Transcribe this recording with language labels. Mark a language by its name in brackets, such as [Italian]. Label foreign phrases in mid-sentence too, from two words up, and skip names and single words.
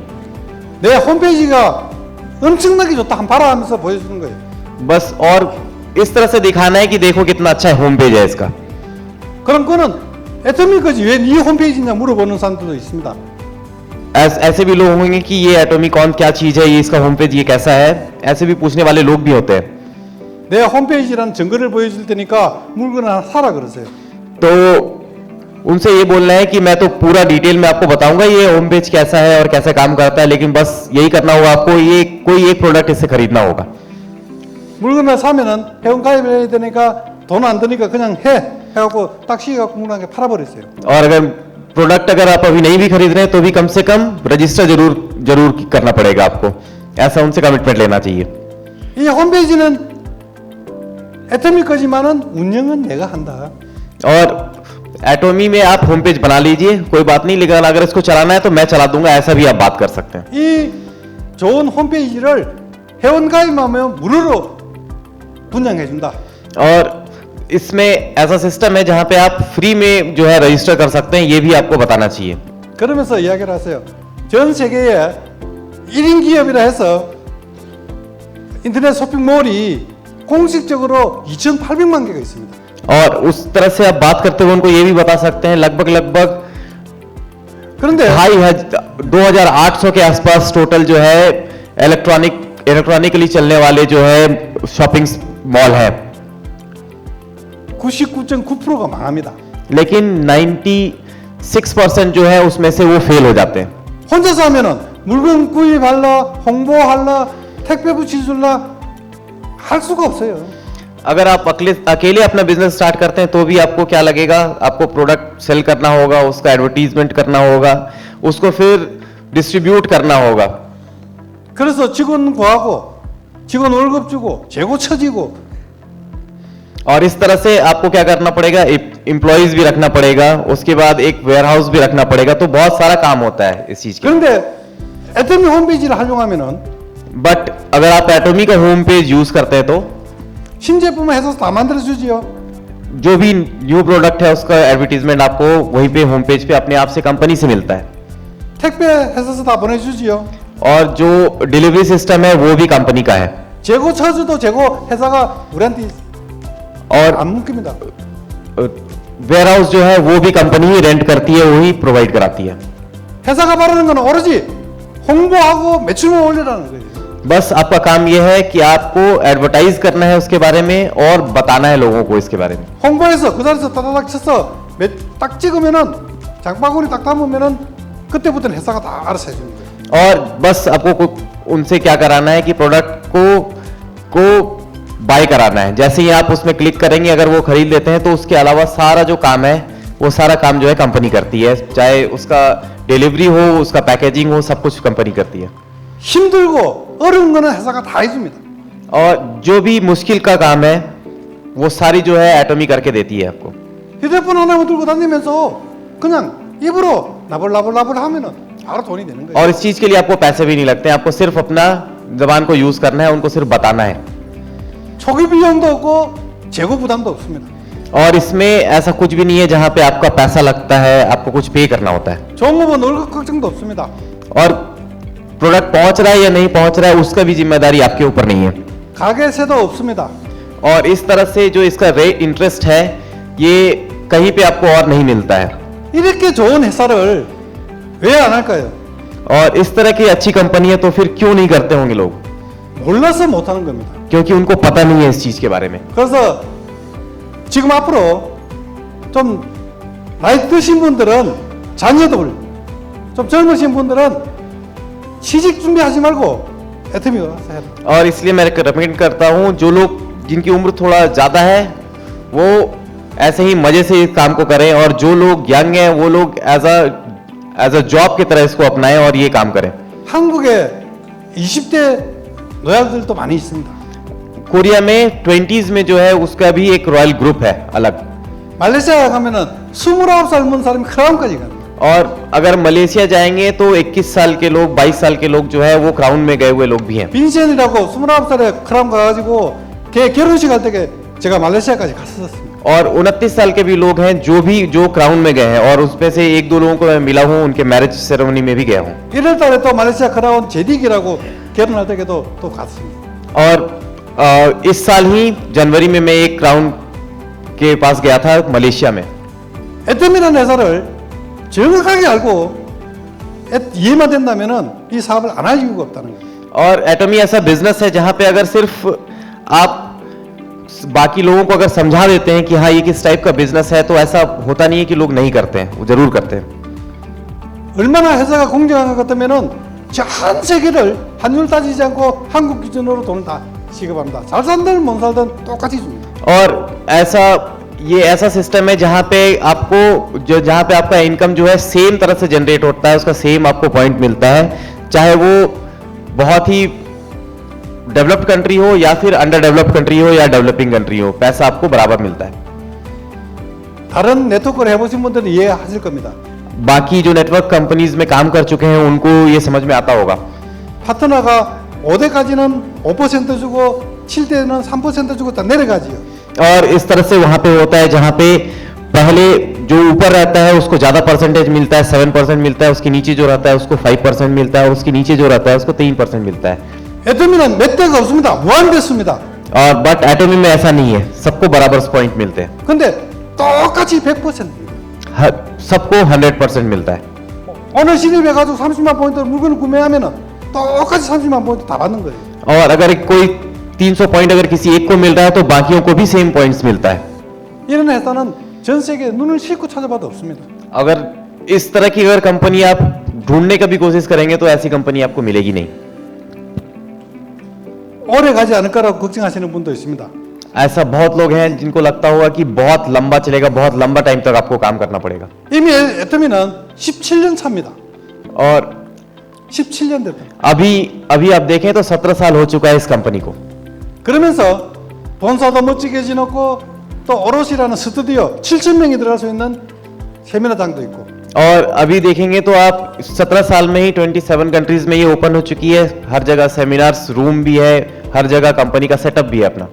[Korean] 내 홈페이지가 엄청나게 좋다 한번 봐라 하면서 보여주는 거예요. [Hindi] बस और इस तरह से दिखाना है कि देखो कितना अच्छा [English] home page [Hindi] है इसका। [Korean] 그럼 그거는 애터미 거지 왜 네 홈페이지냐 물어보는 사람들도 있습니다. [Hindi] ऐसे भी लोग होंगे कि ये एटोमी कौन क्या चीज है, ये इसका [English] home page [Hindi] ये कैसा है, ऐसे भी पूछने वाले लोग भी होते हैं। [Korean] 내 홈페이지라는 증거를 보여줄 테니까 물건을 하나 सारा 그러세요. [Hindi] तो उनसे ये बोलना है कि मैं तो पूरा डिटेल में आपको बताऊंगा ये [English] home page [Hindi] कैसा है और कैसे काम करता है, लेकिन बस यही करना होगा आपको, ये कोई एक प्रोडक्ट इससे खरीदना होगा। [Korean] 물건을 사면은 회원 가입해야 되니까 돈 안 드니까 그냥 해 해갖고 딱 시켜갖고 물건에 팔아버렸어요. [Hindi] और अगर प्रोडक्ट अगर आप अभी नहीं भी खरीद रहे हैं तो भी कम से कम रजिस्टर जरूर करना पड़ेगा आपको, ऐसा उनसे कमिटमेंट लेना चाहिए। [Korean] 이 홈페이지는 애터미 거지만은 운영은 내가 한다. [Hindi] और एटोमी में आप [English] home page [Hindi] बना लीजिए, कोई बात नहीं, लेकिन अगर इसको चलाना है तो मैं चला दूंगा, ऐसा भी आप बात कर सकते हैं। [Korean] 이 좋은 홈페이지를 회원 가입하면 무료로 분양해준다. [Hindi] और इसमें ऐसा सिस्टम है जहां पे आप फ्री में जो है रजिस्टर कर सकते हैं, ये भी आपको बताना चाहिए। [Korean] 그러면서 이야기를 하세요. 전 세계에 1인 기업이라 해서 인터넷 쇼핑몰이 공식적으로 2,800만 개가 있습니다. [Hindi] और उस तरह से आप बात करते हुए उनको ये भी बता सकते हैं लगभग [Korean] 그런데 [Hindi] 2,800 के आसपास टोटल जो है इलेक्ट्रॉनिकली चलने वाले जो है [English] shopping mall [Hindi] है, [Korean] 99.9%가 망합니다. [Hindi] लेकिन 96% जो है उसमें से वो फेल हो जाते हैं। [Korean] 혼자서 하면은 물건 구입할라, 홍보할라, 택배 붙여줄라 할 수가 없어요. [Hindi] अगर आप अकेले अपना [English] business start [Hindi] करते हैं तो भी आपको क्या लगेगा, आपको [English] product sell [Hindi] करना होगा, उसका एडवर्टीजमेंट करना होगा, उसको फिर डिस्ट्रीब्यूट करना होगा। [Korean] 그래서 직원 구하고 직원 월급 주고 재고 쳐지고 [Hindi] और इस तरह से आपको क्या करना पड़ेगा, एम्प्लॉइज भी रखना पड़ेगा, उसके बाद एक वेयरहाउस भी रखना पड़ेगा, तो बहुत सारा काम होता है इस चीज के। [Korean] 그런데 애터미 홈페이지를 활용하면은 [Hindi] बट अगर आप एटोमी का [English] home page use [Hindi] करते हैं तो [Korean] 신제품을 해서 다 만들어 주지요. [Hindi] जो भी [English] new product [Hindi] है उसका एडवर्टीजमेंट आपको वहीं पे [English] home page [Hindi] पे अपने आप से कंपनी से मिलता है, [Korean] 택배 해서 다 보내주지요. [Hindi] और जो [English] delivery system [Hindi] है वो भी कंपनी का है, [Korean] 재고 쳐줘도 재고 회사가 우리한테 [Hindi] और [Korean] 안 묶입니다. [Hindi] वेयरहाउस जो है वो भी कंपनी ही रेंट करती है, वही प्रोवाइड कराती है। [Korean] 회사가 바라는 건 오로지 홍보하고 매출만 올리라는 거예요. [Hindi] बस आपका काम यह है कि आपको एडवर्टाइज करना है उसके बारे में और बताना है लोगों को इसके बारे में। [Korean] 홍보해서 그 자리에서 따다닥 쳐서 딱 찍으면은 장바구니 딱 담으면은 그때부터는 회사가 다 알아서 해주는 거예요. [Hindi] और बस आपको उनसे क्या कराना है कि प्रोडक्ट को बाय कराना है, जैसे ही आप उसमें क्लिक करेंगे अगर वो खरीद लेते हैं तो उसके अलावा सारा जो काम है वो सारा काम जो है कंपनी करती है, चाहे उसका डिलीवरी हो, उसका पैकेजिंग हो, सब कुछ कंपनी करती है। [Korean] 힘들고 어려운 거는 회사가 다 해줍니다. [Hindi] और जो भी मुश्किल का काम है वो सारी जो है एटोमी करके देती है आपको। [Korean] 휴대폰 하나만 들고 다니면서 그냥 입으로 나불나불 하면은 바로 돈이 되는 거예요. [Hindi] और इस चीज के लिए आपको पैसे भी नहीं लगते हैं, आपको सिर्फ अपना जबान को यूज करना है, उनको सिर्फ बताना है। [Korean] 초기 비용도 없고 재고 부담도 없습니다. [Hindi] और इसमें ऐसा कुछ भी नहीं है जहां पे आपका पैसा लगता है, आपको कुछ पे करना होता है। [Korean] 종업원 월급 걱정도 없습니다. [Hindi] और प्रोडक्ट पहुंच रहा है या नहीं पहुंच रहा है उसका भी जिम्मेदारी आपके ऊपर नहीं है। [Korean] 가게세도 없습니다. [Hindi] और इस तरह से जो इसका [English] rate interest [Hindi] है ये कहीं पे आपको और नहीं मिलता है। [Korean] 이렇게 좋은 회사를 왜 안 할까요? [Hindi] और इस तरह की अच्छी कंपनी है तो फिर क्यों नहीं करते होंगे लोग? [Korean] 몰라서 못 하는 겁니다. [Hindi] क्योंकि उनको पता नहीं है इस चीज के बारे में। [Korean] 그래서 지금 앞으로 좀 나이 드신 분들은 자녀들, 좀 젊으신 분들은 취직 준비하지 말고 애터미 가서 해야 돼요. [Hindi] और इसलिए मैं रिकमेंड करता हूँ जो लोग जिनकी उम्र थोड़ा ज्यादा है वो ऐसे ही मजे से इस काम को करें, और जो लोग यंग हैं वो लोग [English] as a job [Hindi] की तरह इसको अपनाएं और ये काम करें। [Korean] 한국에 20대 노약들도 많이 있습니다. [Hindi] कोरिया में 20s में जो है उसका भी एक [English] royal group [Hindi] है अलग। [Korean] 말레이시아 가면은 29살 먹은 사람이 크라운까지 갑니다. [Hindi] और अगर मलेशिया जाएंगे तो 21 साल के लोग, 22 साल के लोग जो है वो क्राउन में गए हुए लोग भी हैं। [Korean] 빈센이라고 29살에 크라운 가가지고 걔 결혼식 할 때 제가 말레이시아까지 갔었습니다. [Hindi] और 29 साल के भी लोग हैं जो क्राउन में गए हैं, और उसमें से एक दो लोगों को मैं मिला हूँ, उनके [English] marriage ceremony [Hindi] में भी गया हूँ। [Korean] 1월 달에 또 말레이시아 크라운 제딕이라고 결혼할 때도 또 갔습니다. [Hindi] और इस साल ही जनवरी में मैं एक क्राउन के पास गया था मलेशिया में। [Korean] 애템이라는 회사를 정확하게 알고 이해만 된다면은 이 사업을 안 할 이유가 없다는 거예요. [Hindi] और एटमी ऐसा बिजनेस है जहां पे अगर सिर्फ आप बाकी लोगों को अगर समझा देते हैं कि हाँ ये किस टाइप का बिजनेस है, तो ऐसा होता नहीं है कि लोग नहीं करते हैं, वो जरूर करते हैं। [Korean] 얼마나 회사가 공정한 것 같으면은 전 세계를 환율 따지지 않고 한국 기준으로 돈을 다 지급합니다. 잘 살든 못 살든 똑같이 줍니다. [Hindi] और ऐसा सिस्टम है जहां पे आपका इनकम जो है सेम तरह से जनरेट होता है, उसका सेम आपको पॉइंट मिलता है, चाहे वो बहुत ही [English] developed country [Hindi] हो या फिर [English] under developed country [Hindi] हो या [English] developing country [Hindi] हो, पैसा आपको बराबर मिलता है। [Korean] 다른 네트워크를 해보신 분들은 이해하실 겁니다. [Hindi] बाकी जो [English] network companies [Hindi] में काम कर चुके हैं उनको ये समझ में आता होगा। [Korean] 파트너가 5대까지는 5% 주고 7대는 3% 주고 다 내려가지요. [Hindi] और इस तरह से वहां पे होता है जहां पे पहले जो ऊपर रहता है उसको ज्यादा परसेंटेज मिलता है, 7% मिलता है, उसके नीचे जो रहता है उसको 5% मिलता है, और उसके नीचे जो रहता है उसको 3% मिलता है। [Korean] 애터미는 몇 대가 없습니다. 무한대수입니다. [Hindi] और बट एटमी में ऐसा नहीं है, सबको बराबर पॉइंट मिलते हैं। [Korean] 근데 똑같이 100%입니다. [Hindi] सबको 100% मिलता है। [Korean] 오늘 신입해가지고 30만 포인트 물건을 구매하면은 똑같이 30만 포인트 다 받는 거예요. [Hindi] और अगर कोई 300 पॉइंट अगर किसी एक को मिल रहा है तो बाकियों को भी [English] same points [Hindi] मिलता है। [Korean] 이런 회사는 전 세계에 눈을 싣고 찾아봐도 없습니다. [Hindi] अगर इस तरह की अगर कंपनी आप ढूंढने का भी कोशिश करेंगे तो ऐसी कंपनी आपको मिलेगी नहीं। [Korean] 오래 가지 않을 거라고 걱정하시는 분도 있습니다. [Hindi] ऐसा बहुत लोग हैं जिनको लगता होगा कि बहुत लंबा चलेगा, बहुत लंबा टाइम तक आपको काम करना पड़ेगा। [Korean] 이미 애터미는 17년 차입니다. [Hindi] और [Korean] 17년 됐다. [Hindi] अभी आप देखें तो 17 साल हो चुका है इस कंपनी को। [Korean] 그러면서 본사도 멋지게 지었고 또 오롯이라는 스튜디오 7,000명이 들어갈 수 있는 세미나장도 있고. [Hindi] और अभी देखेंगे तो आप 17 साल में ही 27 कंट्रीज में ये ओपन हो चुकी है, हर जगह [English] seminars room [Hindi] भी है, हर जगह कंपनी का सेटअप भी है अपना।